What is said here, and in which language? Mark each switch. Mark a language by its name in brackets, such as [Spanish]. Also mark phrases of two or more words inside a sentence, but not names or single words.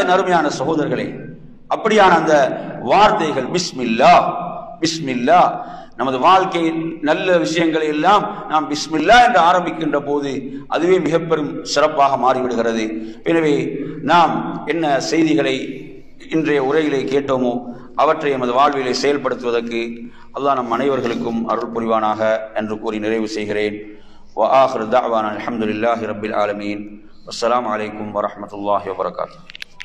[Tamil] அருமையான சகோதரர்களே, அப்படியான அந்த வார்த்தைகள் பிஸ்மில்லா, பிஸ்மில்லா, நமது வாழ்க்கையில் நல்ல விஷயங்களை எல்லாம் நாம் பிஸ்மில்லா என்று ஆரம்பிக்கின்ற போது அதுவே மிக பெரும் சிறப்பாக மாறிவிடுகிறது. எனவே நாம் என்ன செய்திகளை இன்றைய உரையிலே கேட்டோமோ அவற்றை எமது வாழ்விலே செயல்படுத்துவதற்கு அல்லாஹ் நம் அனைவர்களுக்கும் அருள் புரிவானாக என்று கூறி நிறைவு செய்கிறேன். [Arabic] وآخر دعوانا الحمد لله رب العالمين والسلام عليكم ورحمة الله وبركاته.